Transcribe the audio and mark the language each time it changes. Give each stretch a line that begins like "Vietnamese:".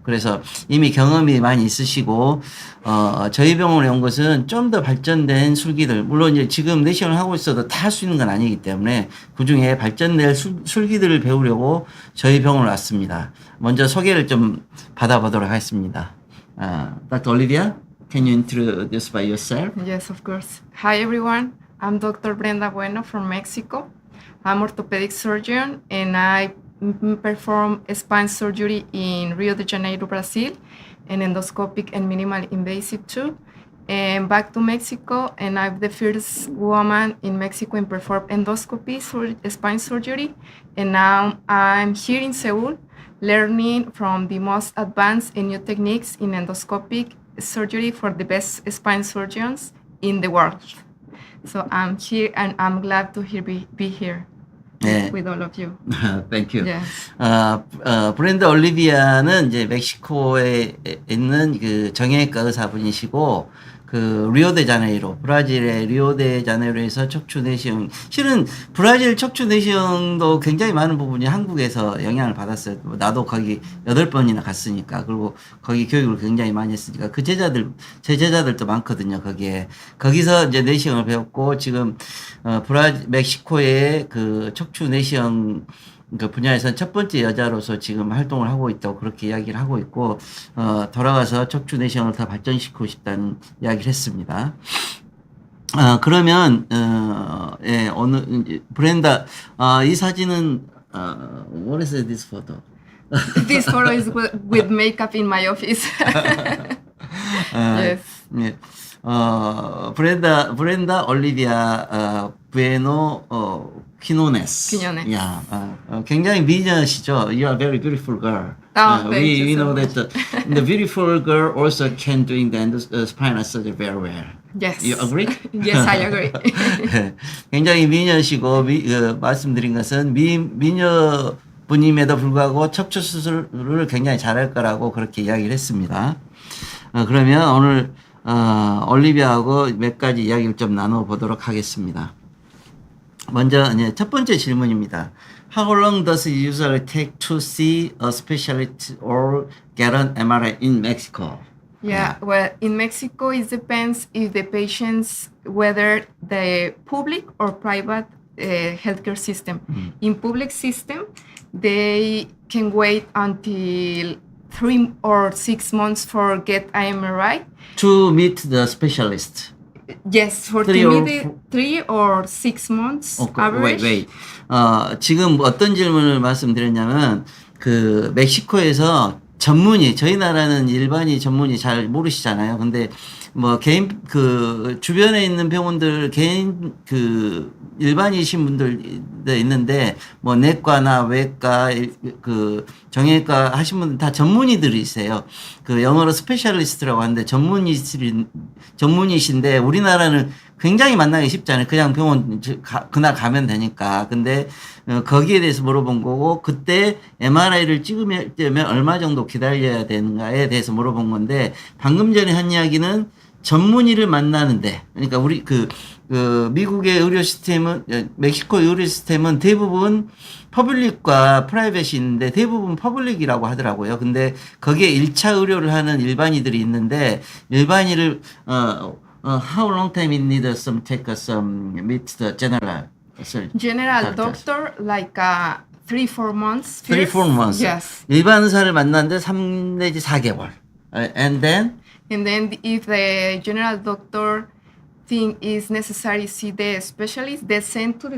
Korean: 그래서 이미 경험이 많이 있으시고, 저희 병원에 온 것은 좀 더 발전된 술기들, 물론 이제 지금 내시경을 하고 있어도 다 할 수 있는 건 아니기 때문에 그 중에 발전된 술기들을 배우려고 저희 병원을 왔습니다. 먼저 소개를 좀 받아보도록 하겠습니다.
English: Dr. Olivia, can you introduce by yourself? Yes, of course. Hi, everyone. I'm Dr. Brenda Bueno from Mexico. I'm orthopedic surgeon and I perform spine surgery in Rio de Janeiro, Brazil, and endoscopic and minimal invasive too. And back to Mexico, and I'm the first woman in Mexico in perform endoscopy spine surgery. And now I'm here in Seoul, learning from the most advanced and new techniques in endoscopic surgery for the best spine surgeons in the world. So I'm here and I'm glad to be here
Korean: 네.
English: with all of you. Thank you. Yes.
Korean: 브렌드 올리비아는 이제 멕시코에 있는 그 정형외과 의사분이시고 그 리오데자네이로 브라질의 리오데자네이로에서 척추 내시경 실은 브라질 척추 내시경도 굉장히 많은 부분이 한국에서 영향을 받았어요. 나도 거기 8번이나 갔으니까 그리고 거기 교육을 굉장히 많이 했으니까 그 제 제자들도 많거든요. 거기서 이제 내시경을 배웠고 지금 멕시코의 그 척추 내시경 그 분야에서 첫 번째 여자로서 지금 활동을 하고 있다고 그렇게 이야기를 하고 있고, 돌아가서 척추 내시경을 더 발전시키고 싶다는 이야기를 했습니다. 그러면, 예, 오늘, 브렌다, 이 사진은,
English: what is this photo? This photo is with makeup in my office. Yes.
Korean: 예. 브렌다 올리비아 부에노 퀴노네스. 야, 굉장히 미녀시죠.
English: You are very beautiful girl. Oh, thank you so know much. that the beautiful girl also can doing the spinal surgery very well. Yes. You agree? Yes, I agree.
Korean: 굉장히 미녀시고 말씀드린 것은 미녀 분임에도 불구하고 척추 수술을 굉장히 잘할 거라고 그렇게 이야기를 했습니다. 그러면 오늘 올리비아하고 몇 가지 이야기를 좀 나눠보도록 하겠습니다. 먼저 첫 번째 질문입니다.
English: How long does it usually take to see a specialist or get an MRI in Mexico? Yeah, well, in Mexico, it depends if the patients, whether the public or private healthcare system. In public system, they can wait until 3 or 6 months for get MRI. To meet the specialist. Yes, for 3 or 6 months average. Wait.
Korean: 지금 어떤 질문을 말씀드렸냐면 그 멕시코에서 전문의, 저희 나라는 일반의 전문의 잘 모르시잖아요. 근데 뭐 개인 그 주변에 있는 병원들 개인 그 일반이신 분들도 있는데 뭐 내과나 외과 그 정형외과 하신 분들 다 전문의들이세요. 그 영어로 스페셜리스트라고 하는데 전문의신데 우리나라는 굉장히 만나기 쉽잖아요. 그냥 병원 그날 가면 되니까. 근데 거기에 대해서 물어본 거고 그때 MRI를 찍으면 얼마 정도 기다려야 되는가에 대해서 물어본 건데 방금 전에 한 이야기는 전문의를 만나는데 그러니까 우리 그 미국의 의료 시스템은 멕시코 의료 시스템은 대부분 퍼블릭과 프라이빗이 있는데 대부분 퍼블릭이라고 하더라고요. 근데 거기에 1차 의료를 하는 일반의들이 있는데 일반의를
English: how long time it need some take some meet the general surgeon? General doctor, like 3-4 months. 3, first. 4 months. Yes.
Korean: 일반 의사를 만났는데 3 내지 4개월.
English: And then And then if the general doctor think it's necessary to see the specialist, they send to the